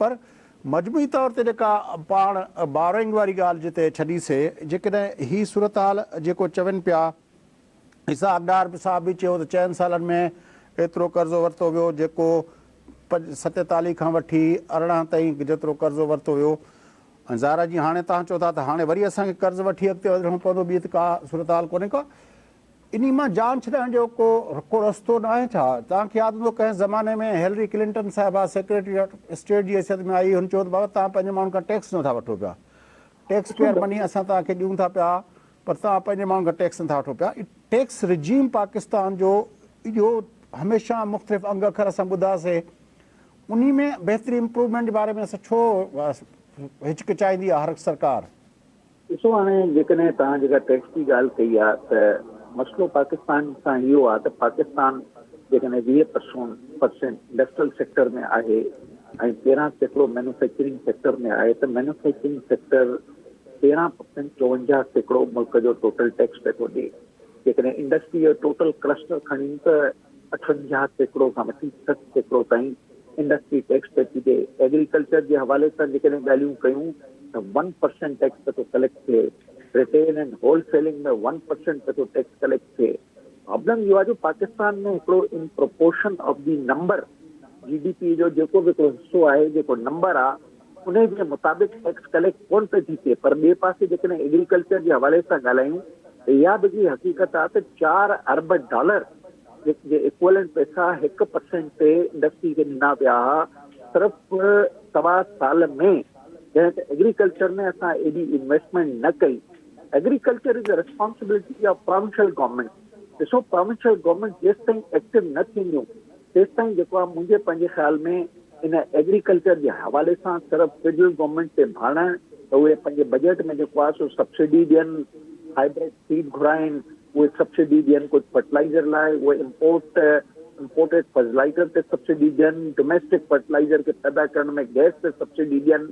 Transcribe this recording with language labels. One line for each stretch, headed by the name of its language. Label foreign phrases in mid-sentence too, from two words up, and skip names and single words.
Sindhi: पर मजमूई तौर ते जेका पाण बारोइंग वारी ॻाल्हि जिते छॾीसीं, जेकॾहिं ही सूरत हाल जेको चवनि पिया, हिसाबदार साहब बि चयो त 4 सालनि में एतिरो कर्ज़ो वरितो वियो, जेको 47 खां वठी 18 ताईं जेतिरो कर्ज़ो वरितो वियो। ऐं ज़ाहिर जी हाणे तव्हां चओ था त हाणे वरी असांखे कर्ज़ु वठी अॻिते वधिणो पवंदो, ॿी त का सूरत हाल कोन्हे का। इन मां जान छॾण जो को रस्तो न आहे छा? तव्हांखे यादि हूंदो कंहिं ज़माने में हिलरी क्लिंटन साहिबा
English: secretary of state
Sindhi: जी हैसियत में आई, हुन चयो त बाबा तव्हां पंहिंजे माण्हुनि खां टैक्स नथा वठो पिया,
English: tax payer money
Sindhi: असां तव्हांखे ॾियूं था पिया, पर तव्हां पंहिंजे माण्हुनि खां टैक्स नथा वठो पिया।
English: tax regime
Sindhi: पाकिस्तान जो इहो हमेशह मुख़्तलिफ़ अंग अखर असां ॿुधासीं, उन में बहितरी इम्प्रूवमेंट जे बारे में असां छो हिचकिचाईंदी आहे हर सरकार? ॾिसो हाणे जेकॾहिं तव्हां जेका टैक्स जी ॻाल्हि कई आहे त मसइलो पाकिस्तान सां इहो आहे त पाकिस्तान जेकॾहिं 20%
English: industrial sector
Sindhi: में आहे ऐं 13
English: manufacturing sector
Sindhi: में आहे, त
English: manufacturing sector
Sindhi: 13% 54% मुल्क जो
English: total tax pay
Sindhi: थो ॾे। जेकॾहिं इंडस्ट्री जो
English: total cluster
Sindhi: खणी त 58% खां वठी 60% ताईं
English: industry tax pay
Sindhi: थी ॾे। एग्रीकल्चर जे हवाले सां जेकॾहिं ॻाल्हियूं कयूं त 1%
English: tax pay
Sindhi: थो कलेक्ट थिए।
English: retail and wholesaling
Sindhi: में 1% पे थो टैक्स कलेक्ट थिए। प्रॉब्लम इहो आहे जो पाकिस्तान में हिकिड़ो
English: in proportion of the number
Sindhi: GDP जो जेको बि हिकिड़ो हिसो आहे, जेको नंबर आहे, उन जे मुताबिक़
English: tax collect
Sindhi: कोन पई थी थिए। पर ॿिए पासे जेकॾहिं एग्रीकल्चर जे हवाले सां ॻाल्हायूं त इहा बि हक़ीक़त आहे त $4 अरब जे इक्वलेंट पैसा 1% ते इंडस्ट्री खे ॾिना विया हुआ सिर्फ़ु 3 साल में, जंहिं ते एग्रीकल्चर में असां एॾी इन्वेस्टमेंट न कई।
English: agriculture is a responsibility of provincial government.
Sindhi: ॾिसो,
English: provincial government
Sindhi: जेसि ताईं एक्टिव न थींदियूं तेसि ताईं जेको आहे मुंहिंजे पंहिंजे ख़्याल में इन एग्रीकल्चर जे हवाले सां सिर्फ़ु
English: federal government
Sindhi: ते भाड़ण त उहे पंहिंजे बजट में जेको आहे सो सब्सिडी ॾियनि,
English: hybrid seed
Sindhi: घुराइनि, उहे सब्सिडी ॾियनि कुझु फर्टिलाइज़र लाइ, उहे
English: imported fertilizer
Sindhi: ते सब्सिडी ॾियनि,
English: domestic fertilizer
Sindhi: खे पैदा करण में गैस ते सब्सिडी ॾियनि।